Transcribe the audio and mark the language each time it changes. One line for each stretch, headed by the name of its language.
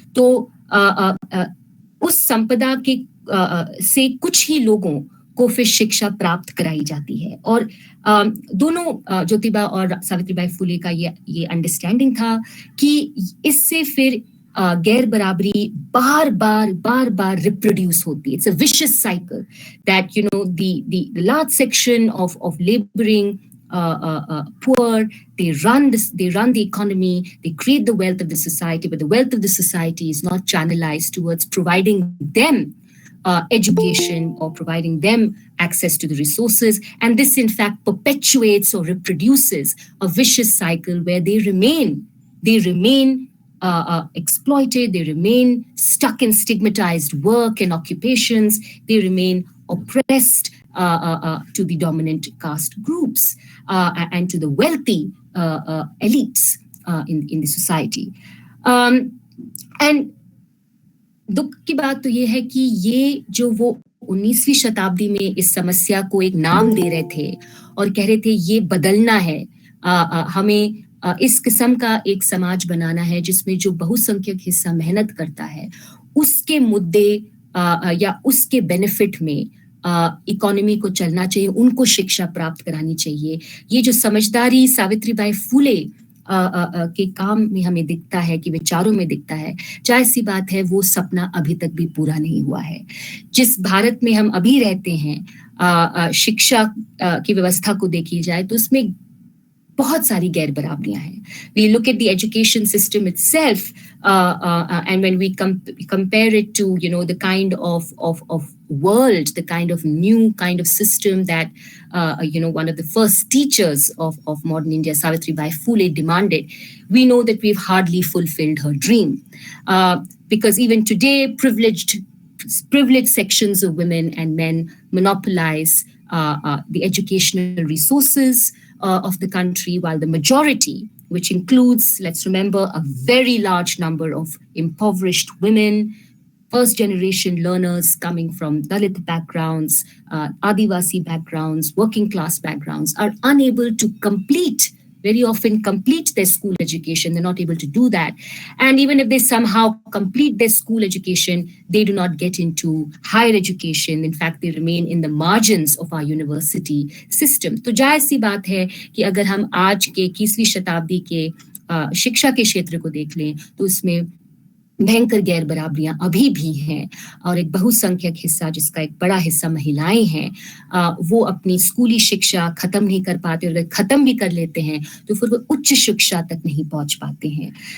Hindi: तो उस संपदा के से कुछ ही लोगों को फिर शिक्षा प्राप्त कराई जाती है। और दोनों ज्योतिबा और सावित्रीबाई फुले का ये अंडरस्टैंडिंग था कि इससे फिर गैर बराबरी बार बार रिप्रोड्यूस होती है।
English: It's a vicious cycle that the large section of laboring poor, they run the economy, they create the wealth of the society, but the wealth of the society is not channelized towards providing them education or providing them access to the resources. And this in fact perpetuates or reproduces a vicious cycle where they remain exploited, they remain stuck in stigmatized work and occupations, they remain oppressed to the dominant caste groups and to the wealthy elites in the society.
Hindi: And दुख की बात तो ये है कि ये जो वो 19वीं शताब्दी में इस समस्या को एक नाम दे रहे थे और कह रहे थे ये बदलना है, हमें इस किस्म का एक समाज बनाना है जिसमें जो बहुसंख्यक हिस्सा मेहनत करता है उसके मुद्दे या उसके बेनिफिट में इकोनॉमी को चलना चाहिए, उनको शिक्षा प्राप्त करानी चाहिए। ये जो समझदारी सावित्रीबाई फुले के काम में हमें दिखता है, कि विचारों में दिखता है, जाहिर सी बात है वो सपना अभी तक भी पूरा नहीं हुआ है। जिस भारत में हम अभी रहते हैं, शिक्षा की व्यवस्था को देखी जाए तो उसमें बहुत सारी गैर बराबरियां हैं।
English: We look at the education system itself, and when we compare it to the kind of world, the kind of new kind of system that one of the first teachers of modern India, Savitribai Phule, demanded, we know that we've hardly fulfilled her dream, because even today privileged sections of women and men monopolize the educational resources of the country, while the majority, which includes, let's remember, a very large number of impoverished women, first generation learners coming from Dalit backgrounds, Adivasi backgrounds, working class backgrounds are unable to very often complete their school education. They're not able to do that. And even if they somehow complete their school education, they do not get into higher education. In fact, they remain in the margins of our university system.
Hindi: तो जायज़ सी बात है कि अगर हम आज के 21वीं शताब्दी के शिक्षा के क्षेत्र को देख लें तो इसमें भयंकर गैर बराबरियां अभी भी हैं और एक बहुसंख्यक हिस्सा जिसका एक बड़ा हिस्सा महिलाएं हैं वो अपनी स्कूली शिक्षा खत्म नहीं कर पाते और अगर खत्म भी कर लेते हैं तो फिर वो उच्च शिक्षा तक नहीं पहुंच पाते हैं।